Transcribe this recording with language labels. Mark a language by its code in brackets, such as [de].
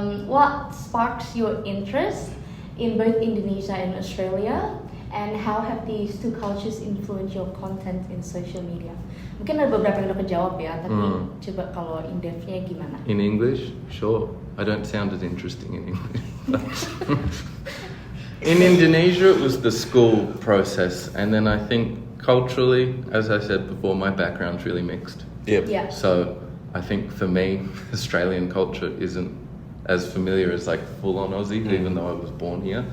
[en] What sparks your interest in both Indonesia and Australia? And how have these two cultures influenced your content in social media? [id] Mungkin ada beberapa yang udah kejawab ya, tapi coba kalau in depth-nya gimana? [en] In English, sure. I don't sound as interesting in English. In Indonesia, it was the school process, and then I think culturally, as I said before, my background's really mixed. Yep. Yeah. So I think for me, Australian culture isn't as familiar as like full-on Aussie, even though I was born here.